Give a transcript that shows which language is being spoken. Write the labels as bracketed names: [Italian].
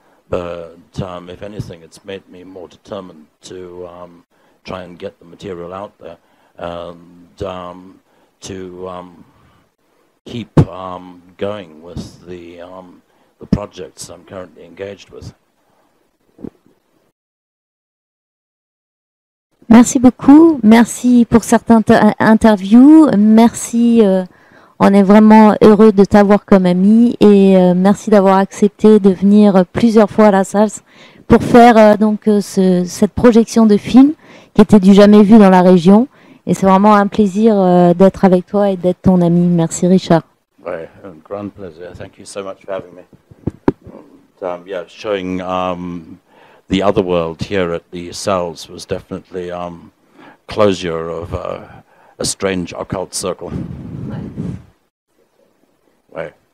[English] But if anything, it's made me more determined to try and get the material out there and to keep going with the projects I'm currently engaged with. [French] Merci beaucoup, merci pour cette interview, merci, on est vraiment heureux de t'avoir comme ami et merci d'avoir accepté de venir plusieurs fois à la salle pour faire donc cette projection de film qui était du jamais vu dans la région et c'est vraiment un plaisir d'être avec toi et d'être ton ami. Merci Richard. Ouais, un grand plaisir. [English] Thank you so much for having me. Yeah, showing the other world here at the cells was definitely closure of a strange occult circle. Right.